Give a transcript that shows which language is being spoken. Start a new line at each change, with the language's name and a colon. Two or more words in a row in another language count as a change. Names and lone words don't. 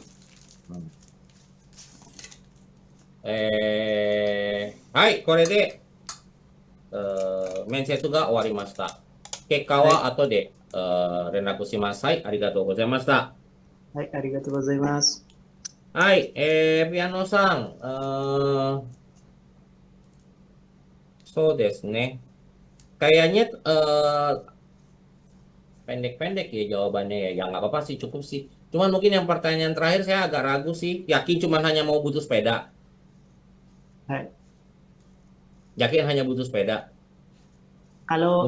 Japanese: あ、うん、はい、これで、面接が終わりました。結果はい、は後で、連絡します。はい、ありがとうございました。はい、ありがとうございます。はい、ピアノさん、そうですね.
Indonesian: Kayaknya pendek-pendek ya jawabannya ya. Ya nggak apa-apa sih, cukup sih. Cuman mungkin yang pertanyaan terakhir saya agak ragu sih. Yakin cuman hanya mau butuh sepeda.
Japanese: はい。
Indonesian: Yakin hanya butuh sepeda. Kalau